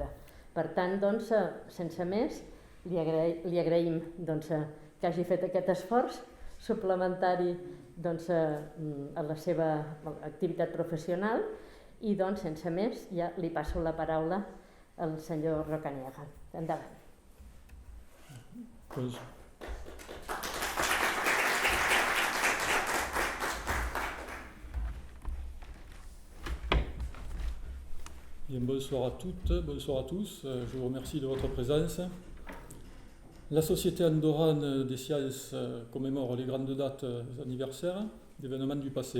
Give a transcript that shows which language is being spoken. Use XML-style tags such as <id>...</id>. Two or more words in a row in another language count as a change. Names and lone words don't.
<ca>Per tant, sense més, li agraïm que hagi fet aquest esforç suplementari a la seva activitat professional i, sense més, ja li passo la paraula al senyor Rocanière. Endavant.</ca> <fr>Bien, bonsoir à toutes, bonsoir à tous. Je vous remercie de votre présence. La Société andorrane des sciences commémore les grandes dates anniversaires d'événements du passé.</fr>